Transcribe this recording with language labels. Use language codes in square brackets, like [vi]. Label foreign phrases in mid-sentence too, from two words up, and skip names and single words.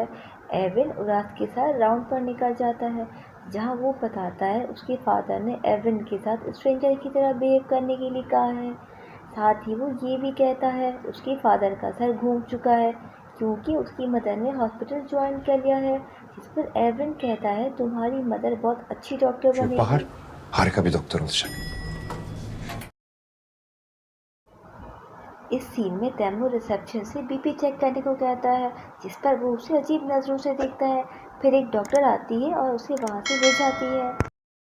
[hi] एविन उरास के साथ राउंड पर निकल जाता है, जहां वो बताता है उसके फादर ने एविन के साथ स्ट्रेंजर की तरह बिहेव करने के लिए कहा है। साथ ही वो ये भी कहता है उसके फादर का सर घूम चुका है क्योंकि उसकी मदर ने [en] hospital join [hi] कर लिया है, जिस पर एविन कहता है तुम्हारी मदर बहुत अच्छी डॉक्टर बनेगी। [tr] Bahar harika bir doktor olacak. [hi] इस सीन में तैमूर रिसेप्शन से [en] BP check [hi] करने को कहता है, जिस पर वो उसे अजीब नज़रों से देखता है। फिर एक डॉक्टर आती है और उसे वहाँ से ले जाती है।